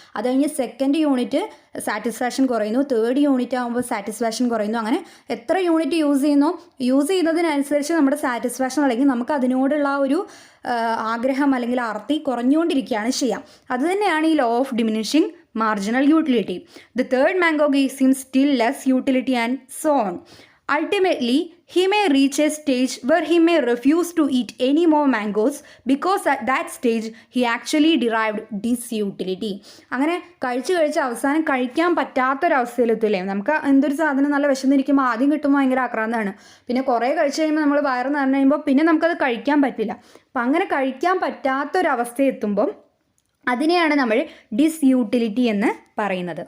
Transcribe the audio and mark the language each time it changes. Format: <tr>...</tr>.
<ml>അത് കഴിഞ്ഞ് second unit satisfaction കുറയുന്നു, തേർഡ് യൂണിറ്റ് ആകുമ്പോൾ സാറ്റിസ്ഫാക്ഷൻ കുറയുന്നു. അങ്ങനെ എത്ര യൂണിറ്റ് യൂസ് ചെയ്യുന്നതിനനുസരിച്ച് നമ്മുടെ സാറ്റിസ്ഫാക്ഷൻ അല്ലെങ്കിൽ നമുക്ക് അതിനോടുള്ള ഒരു ആഗ്രഹം അല്ലെങ്കിൽ ആർത്തി കുറഞ്ഞുകൊണ്ടിരിക്കുകയാണ് ചെയ്യാം. അതുതന്നെയാണ് ഈ law of diminishing</ml> <en>marginal utility. The third mango gives him still less utility and so on. Ultimately, he may reach a stage where he may refuse to eat any more mangoes because at that stage he actually derived disutility.</en> <ml>അങ്ങനെ കഴിച്ച് അവസാനം കഴിക്കാൻ പറ്റാത്തൊരവസ്ഥയിലെത്തില്ലേ? നമുക്ക് എന്തൊരു സാധനം നല്ല വിശന്നിരിക്കുമ്പോൾ ആദ്യം കിട്ടുമ്പോൾ ഭയങ്കര ആക്രാന്തമാണ്. പിന്നെ കുറേ കഴിച്ച് കഴിയുമ്പോൾ നമ്മൾ വയറ് നിറഞ്ഞു കഴിയുമ്പോൾ പിന്നെ നമുക്കത് കഴിക്കാൻ പറ്റില്ല. അപ്പം അങ്ങനെ കഴിക്കാൻ പറ്റാത്തൊരവസ്ഥയെത്തുമ്പം അതിനെയാണ് നമ്മൾ ഡിസ്യൂട്ടിലിറ്റി എന്ന് പറയുന്നത്.</ml>